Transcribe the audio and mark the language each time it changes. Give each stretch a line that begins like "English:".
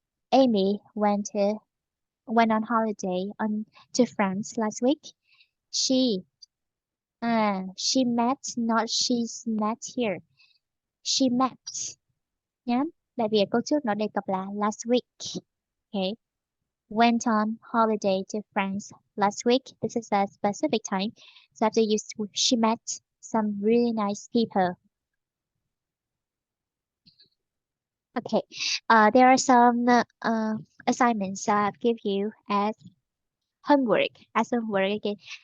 English: Amy went on holiday to France last week. She met, not she's met here. She met nhá.
Vietnamese: Tại vì ở câu trước nó đề cập là
English: last week. Okay. Went on holiday to France last week. This is a specific time. So I have to use she met some really nice people. Okay. There are some assignments I've give you as homework again.